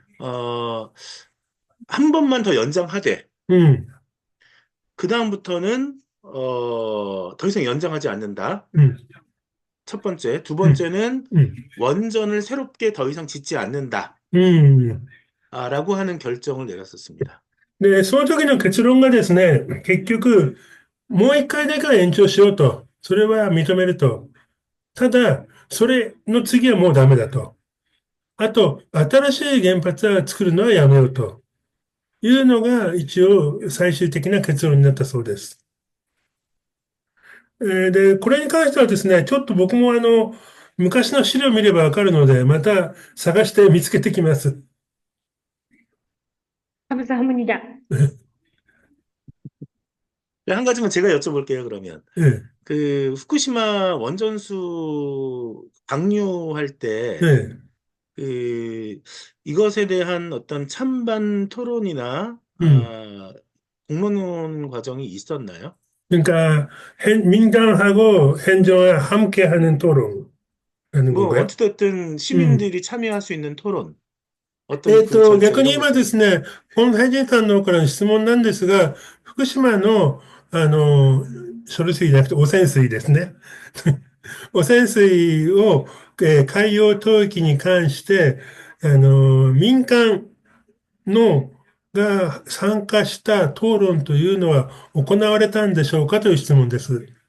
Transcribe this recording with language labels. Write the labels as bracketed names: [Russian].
[Korean] 어, 한 번만 더 연장하되 음, 그다음부터는 더 이상 연장하지 않는다. 음, 첫 번째, 두 음, 번째는 음, 원전을 새롭게 더 이상 짓지 않는다. 음. 라고 하는 결정을 내렸었습니다. [Japanese] で、その時の結論がですね、結局、もう一回だけは延長しようと。それは認めると。ただ、それの次はもうダメだと。あと、新しい原発は作るのはやめようというのが一応最終的な結論になったそうです。で、これに関してはですね、ちょっと僕も昔の資料を見ればわかるので、また探して見つけてきます。 [Korean] 감사합니다. 한 가지만 제가 여쭤볼게요, 그러면. え 그, 후쿠시마 원전수 방류할 え、 때, ええ、 이것에 대한 어떤 찬반 토론이나, うん。 공론화 과정이 있었나요? 그러니까 민간하고 행정을 함께하는 토론하는 뭐, 건가요? 어찌됐든 음. 시민들이 참여할 수 있는 토론, 어떤 그 절차, [Japanese] 逆に [Korean] 이런 [Japanese] 今 [Korean] 것들 [Japanese] ですね、この大臣さんの方からの質問なんですが、福島の、処理水じゃなくて汚染水ですね。汚染水を、海洋投棄に関して、民間のが参加した討論というのは行われたんでしょうかという質問です。